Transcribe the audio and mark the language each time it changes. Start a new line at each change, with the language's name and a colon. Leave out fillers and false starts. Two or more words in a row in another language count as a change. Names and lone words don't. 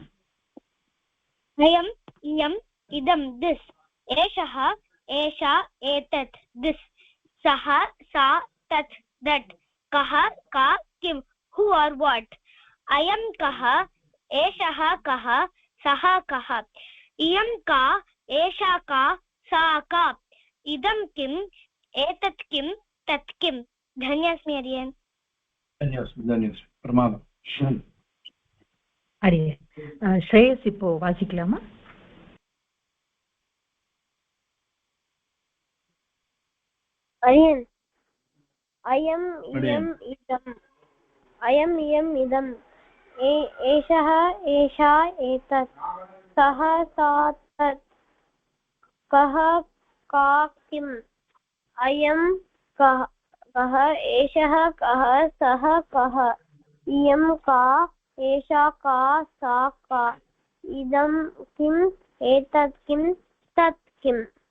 Sanskrit: अयम् इयम् इदं दिस् एषः एषा एतत् दिस् सः सा तत् दट् कः का किं
English: who or what
Sanskrit: अयं कः एषः कः सः कः इयं का एषा का सा का इदं किम् एतत् किं तत् किं धन्योस्मि अडियन् धन्योस्मि प्रमादम्
Tamil: அடியேன் ஸ்ரேயஸ் இப்போ வாசிக்கலாமா?
Sanskrit: अयम् अयम् इयम् इदम् अयम् इयम् इदम् एषः एषा एतत् सः सा तत् कः का किम् अयं कः एषः कः सः कः इयं का एषा का सा का इदं किम् एतत् किं तत् किम्